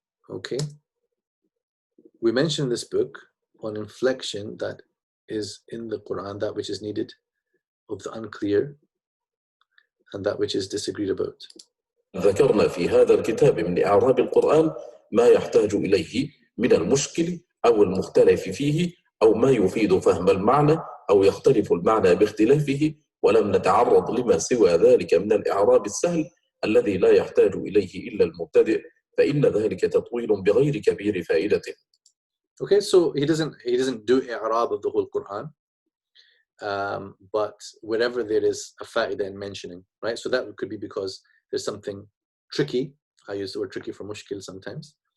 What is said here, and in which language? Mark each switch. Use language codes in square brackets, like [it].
[en] Okay. We mentioned this book on inflection that is in the Quran, that which is needed, of the unclear, and that which is disagreed about. [ar] ذكرنا في هذا الكتاب من إعراب القرآن ما يحتاج إليه من المشكل أو المختلف فيه أو ما يفيد فهم المعنى أو يختلف المعنى باختلافه، ولم نتعرض لما سوى ذلك من الإعراب السهل الذي لا يحتاج إليه إلا المبتدئ، فإن ذلك تطويل بغير كبير فائدة. [en] Okay, so he doesn't do i'rab of the whole Quran, but wherever there is a fa'idah in mentioning, right? So that could be because there's something tricky. I use the word tricky for mushkil sometimes.